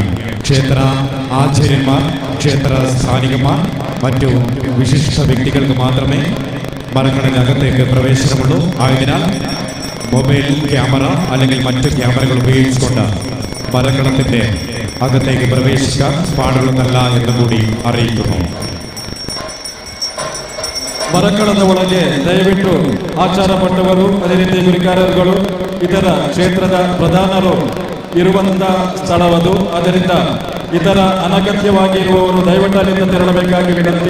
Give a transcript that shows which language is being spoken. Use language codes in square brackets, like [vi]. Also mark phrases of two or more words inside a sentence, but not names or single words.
[ml] ക്ഷേത്ര ആചാര്യന്മാർ, ക്ഷേത്ര സ്ഥാനികന്മാർ, മറ്റു വിശിഷ്ട വ്യക്തികൾക്ക് മാത്രമേ മറക്കളത്തിനകത്തേക്ക് പ്രവേശനമുള്ളൂ. ആയതിനാൽ മൊബൈൽ ക്യാമറ അല്ലെങ്കിൽ മറ്റ് ക്യാമറകൾ ഉപയോഗിച്ചുകൊണ്ട് മറക്കളത്തിൻ്റെ അകത്തേക്ക് പ്രവേശിക്കാൻ പാടുള്ളതല്ല എന്ന് കൂടി അറിയിക്കുന്നു. [kn] ಮರಕಳದ ಒಳಗೆ ದಯವಿಟ್ಟು ಆಚಾರ ಪಟ್ಟವರು, ಅದೇ ರೀತಿ ಗುರಿಕಾರರುಗಳು, ಇತರ ಕ್ಷೇತ್ರದ ಪ್ರಧಾನರು ಇರುವಂತ ಸ್ಥಳವದು. ಅದರಿಂದ ಇತರ ಅನಗತ್ಯವಾಗಿ ಇರುವವರು ದಯವಿಟ್ಟು ಅಲ್ಲಿಂದ ತೆರಳಬೇಕಾಗಿ ವಿನಂತಿ.